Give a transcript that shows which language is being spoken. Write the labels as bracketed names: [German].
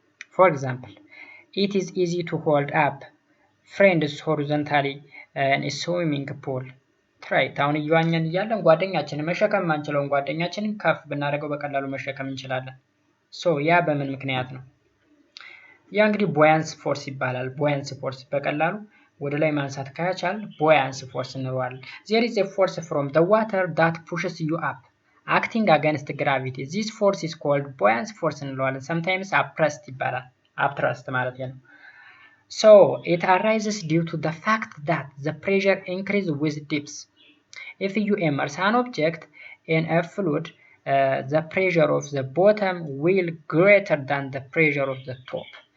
[English] For example it is easy to hold up friends horizontally in a swimming pool. [Amharic] try አሁን እየዋኘን እያለን ጓደኛችንን መሸከም ማንችለውን ጓደኛችንን ከፍ ብናደርገው በቀላሉ መሸከም እንችላለን። ሶ ያ በምን ምክንያት ነው? ያ እንግዲህ ቦያንስ ፎርስ ይባላል። ቦያንስ ፎርስ በቀላሉ ወደ ላይ ማንሳት ከቻል ቦያንስ ፎርስ እንለዋለን። [English] there is a force from the water that pushes you up acting against gravity. this force is called buoyancy force [Amharic] እንለዋለን። [English] sometimes upthrust [Amharic] ይባላል። [English] upthrust [Amharic] ማለት ነው። [English] So it arises due to the fact that the pressure increases with depth. If you immerse an object in a fluid, the pressure of the bottom will greater than the pressure of the top.